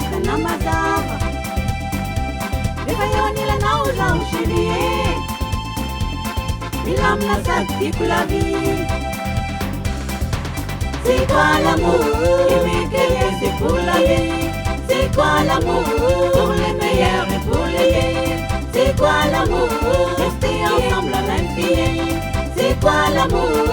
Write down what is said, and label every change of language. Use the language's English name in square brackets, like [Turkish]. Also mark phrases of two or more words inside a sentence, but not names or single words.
[Malagasy] tena mazava rehefa eo anilanao zaho chéri e milamina sady tiako [French] la vie. C'est quoi l'amour? Aimer quelqu'un c'est pour la vie. C'est quoi l'amour? Pour les meilleurs et pour les gays. C'est quoi l'amour? Rester ensemble à l'infini. C'est quoi l'amour?